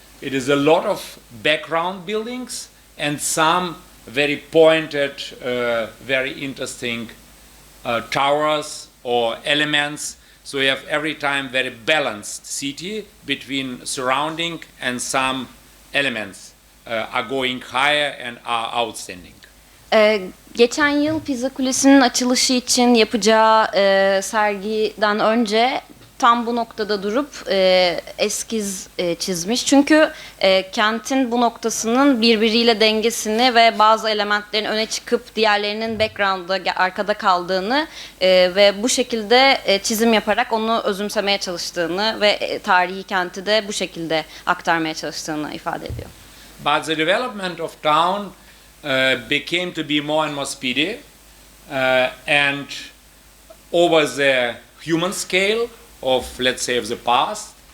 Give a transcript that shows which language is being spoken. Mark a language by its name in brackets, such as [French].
[English] It is a lot of background buildings and some very pointed, very interesting towers or elements. So you have every time very balanced city between surrounding, and some elements are going higher and are outstanding. [Turkish] Geçen yıl Pisa Kulesi'nin açılışı için yapacağı sergiden önce tam bu noktada durup eskiz çizmiş. Çünkü kentin bu noktasının birbiriyle dengesini ve bazı elementlerin öne çıkıp diğerlerinin background'da arkada kaldığını ve bu şekilde çizim yaparak onu özümsemeye çalıştığını ve tarihi kenti de bu şekilde aktarmaya çalıştığını ifade ediyor. [English] But the development of town became to be more and more speedy and over the human scale of, let's say, of the past.